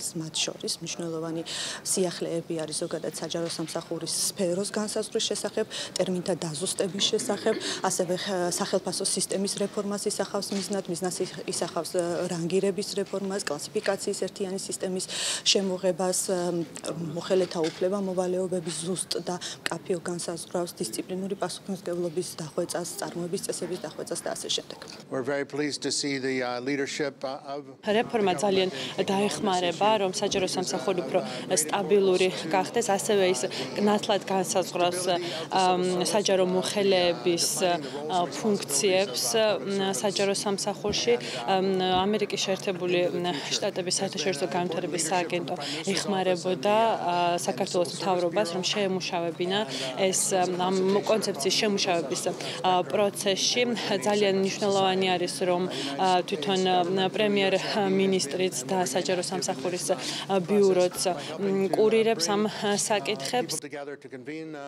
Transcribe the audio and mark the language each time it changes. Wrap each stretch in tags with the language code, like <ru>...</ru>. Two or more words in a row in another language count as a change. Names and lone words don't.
<ka>მათ შორის მნიშვნელოვანი სიახლეები არის ზოგადად საჯარო სამსახურის სფეროს განსაზღვრის შესახებ, ტერმინთა დაზუსტების შესახებ, ასევე სახელმწიფო სისტემის რეფორმას ისახავს მიზნად ისახავს რანგირების რეფორმას, კლასიფიკაციის ერთიანი სისტემის შემოღებას, მოხელეთა უფლება მოვალეობების ზუსტ და მკაფიო განსაზღვრავს, დისციპლინური პასუხისმგებლობის დახვეწას, წარმოების წესების დახვეწას და ასე შემდეგ.</ka> <en>We're very pleased to see the leadership of</en> <ka>რეფორმა ძალიან დაეხმარება, რომ საჯარო სამსახური უფრო სტაბილური გახდეს, ასევე ის ნათლად განსაზღვრავს საჯარო მოხელეების ფუნქციებს საჯარო სამსახურში. ამერიკის შეერთებული შტატების საერთაშორისო განვითარების სააგენტო ეხმარებოდა საქართველოს მთავრობას, რომ შეემუშავებინა ეს კონცეფციის შემუშავების პროცესში. ძალიან მნიშვნელოვანი არის, რომ თვითონ პრემიერ-მინისტრიც და საჯარო სამსახურის ბიუროც კურირებს ამ საკითხებს.</ka> <en>together to convene</en>